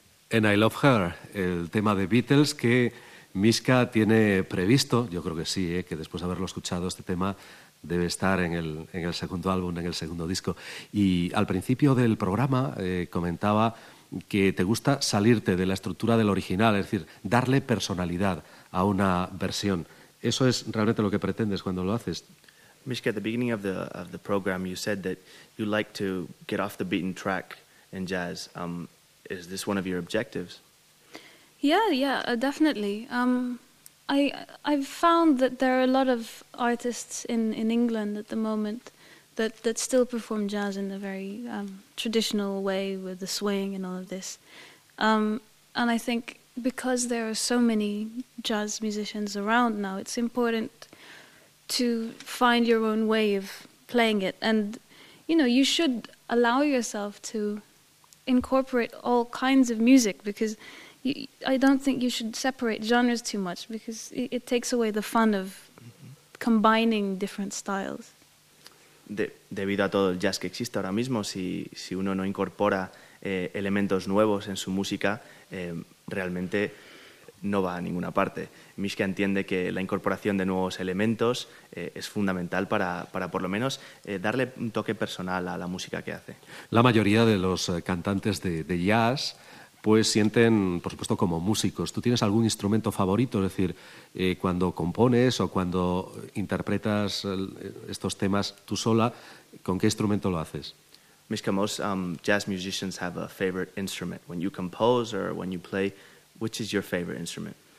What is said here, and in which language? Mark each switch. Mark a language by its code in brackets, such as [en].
[es] En I Love Her, el tema de Beatles que Miska tiene previsto, yo creo que sí, que después de haberlo escuchado este tema debe estar en el segundo álbum, en el segundo disco. Y al principio del programa comentaba que te gusta salirte de la estructura del original, es decir, darle personalidad a una versión. ¿Eso es realmente lo que pretendes cuando lo haces? [en] Miska, at the beginning of the program you said that you like to get off the beaten track in jazz. Is this one of your objectives? Yeah, definitely. I've found that there are a lot of artists in England at the moment that still perform jazz in the very traditional way with the swing and all of this. And I think because there are so many jazz musicians around now, it's important to find your own way of playing it. And, you know, you should allow yourself to incorporate all kinds of music, because I don't think you should separate genres too much, because it takes away the fun of combining different styles. [es] Debido a todo el jazz que existe ahora mismo, si uno no incorpora elementos nuevos en su música, realmente no va a ninguna parte. Miska entiende que la incorporación de nuevos elementos es fundamental para por lo menos darle un toque personal a la música que hace. La mayoría de los cantantes de jazz pues sienten, por supuesto, como músicos. ¿Tú tienes algún instrumento favorito? Es decir, cuando compones o cuando interpretas estos temas tú sola, ¿con qué instrumento lo haces? [en] Miska, most jazz musicians have a favorite instrument. When you compose or when you play, which is your favorite instrument?